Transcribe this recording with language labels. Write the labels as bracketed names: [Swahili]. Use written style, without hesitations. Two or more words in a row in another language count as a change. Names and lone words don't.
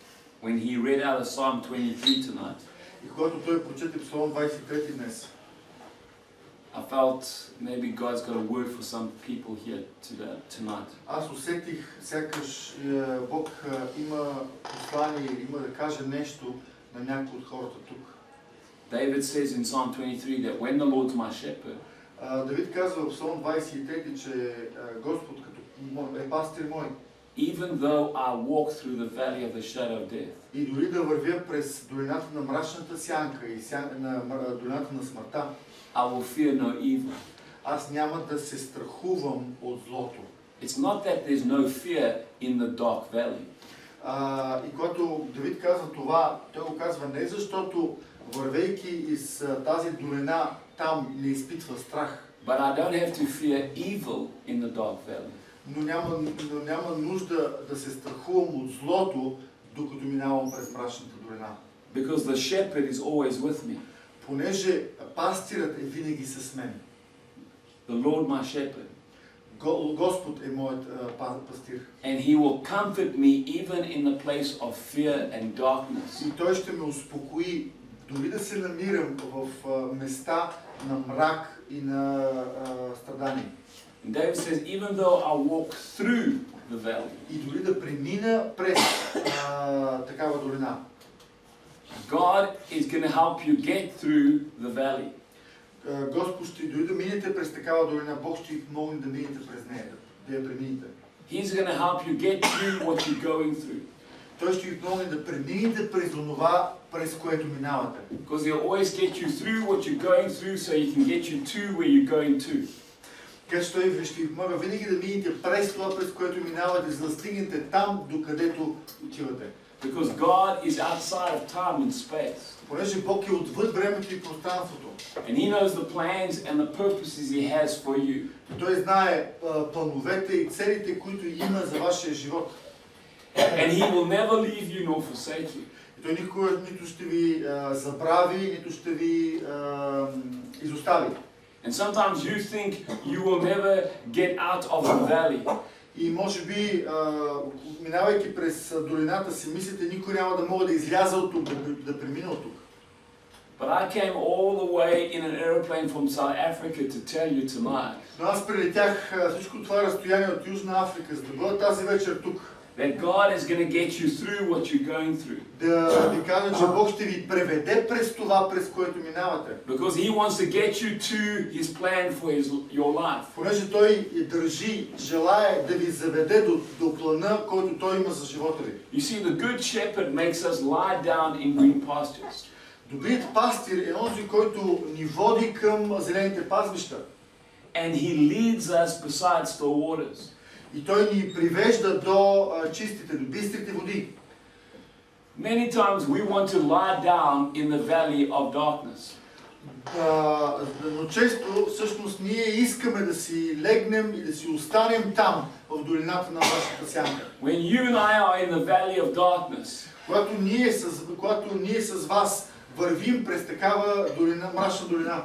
[English] When he read out of Psalm 23 tonight, [Bulgarian] И когато той прочете Псалом 23 днес, [English] I felt maybe God's got a word for some people here tonight. [Bulgarian] аз усетих сякаш Бог има послание, има да каже нещо на някои от хората тук. [English] David says in Psalm 23 that when the Lord's my shepherd, [Bulgarian] Давид казва в Псалом 23, че Господ като е пастир мой. [English] even though I walk through the valley of the shadow of death, [Bulgarian] И дори да вървя през долината на мрачната сянка и долината на смъртта, [English] I will fear no evil. [Bulgarian] аз няма да се страхувам от злото. [English] It's not that there's no fear in the dark valley. [Bulgarian] И когато Давид казва това, той го казва не защото вървейки из тази долина там не изпитва страх. [English] But I don't have to fear evil in the dark valley. [Bulgarian] Но няма нужда да се страхувам от злото, докато минавам през мрачната долина. [English] Because the shepherd is always with me. [Bulgarian] Понеже пастирът е винаги с мен. [English] The Lord my shepherd. [Bulgarian] Господ е моят пастир. [English] And he will comfort me even in the place of fear and darkness. [Bulgarian] И той ще ме успокои, дори да се намирам в места на мрак и на страдание. [English] And David says, even though I walk through the valley, [Bulgarian] И дори да премина през такава долина. [English] God is going to help you get through the valley. [Bulgarian] Господ ще дори да минете през такава долина, Бог ще ви помогне да минете през нея, да я преминете. [English] He's going to help you get through what you're going through. [Bulgarian] Той ще ви помогне да преминете през онова, през което минавате. [English] Because he'll always get you through what you're going through so he can get you to where you're going to. [Bulgarian] Така че той ще ви помага винаги да минете през това, през което минавате, за да стигнете там, докъдето отивате. [English] Because God is outside of time and space. [Bulgarian] Понеже Бог е отвъд времето и пространството. [English] And he knows the plans and the purposes he has for you. [Bulgarian] Той знае плановете и целите, които има за вашия живот. [English] And he will never leave you nor forsake you. [Bulgarian] И той никога нито ще ви забрави, нито ще ви изостави. [English] And sometimes you think you will never get out of the valley. [Bulgarian] И може би, минавайки през долината си, мислите, никой няма да мога да изляза от тук, да премина от тук. [English] But I came all the way in an airplane from South Africa to tell you tonight [Bulgarian] Но аз прилетях всичко това разстояние от Южна Африка, за да бъда тази вечер тук. [English] that God is going to get you through what you're going through. [Bulgarian] Да ви кажа, че Бог ще ви преведе през това, през което минавате. [English] Because he wants to get you to his plan for your life. [Bulgarian] Понеже Той държи, желае да ви заведе до плана, който Той има за живота ви. [English] You see, the good shepherd makes us lie down in green pastures. [Bulgarian] Добрият пастир е онзи, който ни води към зелените пазбища. [English] And he leads us beside still waters. [Bulgarian] И Той ни привежда до чистите, до бистрите води. [English] Many times we want to lie down in the valley of darkness. [Bulgarian] Но често всъщност ние искаме да си легнем и да си останем там, в долината на мрачната сянка. [English] When you and I are in the valley of darkness, [Bulgarian] Когато ние с вас вървим през такава долина, мрачна долина,